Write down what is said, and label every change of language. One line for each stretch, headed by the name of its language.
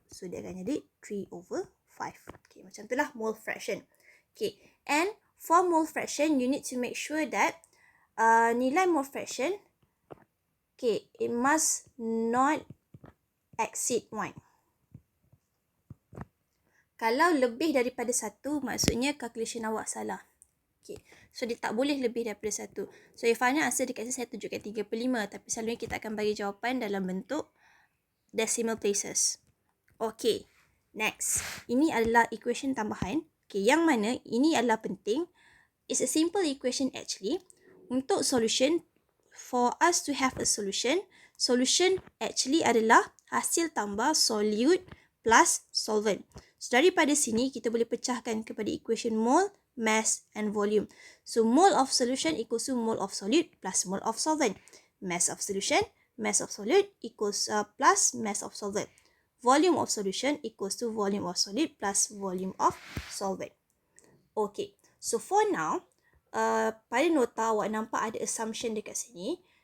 Malay: So, dia akan jadi 3 over 5. Okay, macam tu lah mole fraction.
English: Okay, and for mole fraction, you need to make sure that nilai mole fraction, okay, it must not exceed 1.
Malay: Kalau lebih daripada 1, maksudnya calculation awak salah. Okay, so dia tak boleh lebih daripada 1. So,
English: your final answer
Malay: dekat sini saya tunjukkan 35. Tapi selalunya kita akan bagi jawapan dalam bentuk decimal places.
English: Okay, next.
Malay: Ini adalah equation tambahan. Okay, yang mana ini adalah penting.
English: It's a simple equation actually. Untuk solution, for us to have a solution, solution actually
Malay: adalah hasil tambah
English: solute plus solvent.
Malay: So, daripada sini, kita boleh pecahkan kepada equation mole, mass and volume.
English: So, mole of solution equals to mole of solute plus mole of solvent. Mass of solution, mass of solute equals plus mass of solvent. Volume of solution equals to volume of solute plus volume of solvent.
Malay: Okay,
English: so for now,
Malay: pada nota awak nampak ada assumption dekat sini.